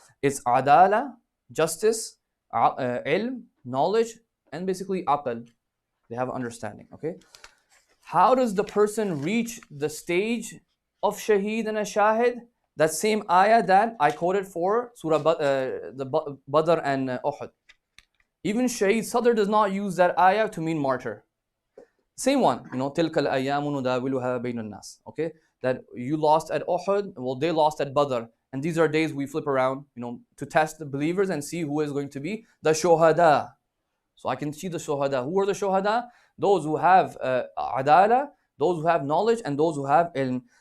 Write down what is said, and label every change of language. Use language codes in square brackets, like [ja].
[en] It's adala, justice, ilm, knowledge, and basically aql. They have understanding. Okay, how does the person reach the stage of shaheed and a shahid? That same ayah that I quoted for Surah the Badr and Uhud. Even Shaykh Sadr does not use that ayah to mean martyr. Same one, [ar] تِلْكَ الْأَيَّامُ نُدَاوِلُهَا بَيْنَ النَّاسِ. [en] Okay, that you lost at Uhud, well, they lost at Badr. And these are days we flip around, to test the believers and see who is going to be the shuhada. So I can see the shuhada. Who are the shuhada? Those who have adala, those who have knowledge, and those who have ilm.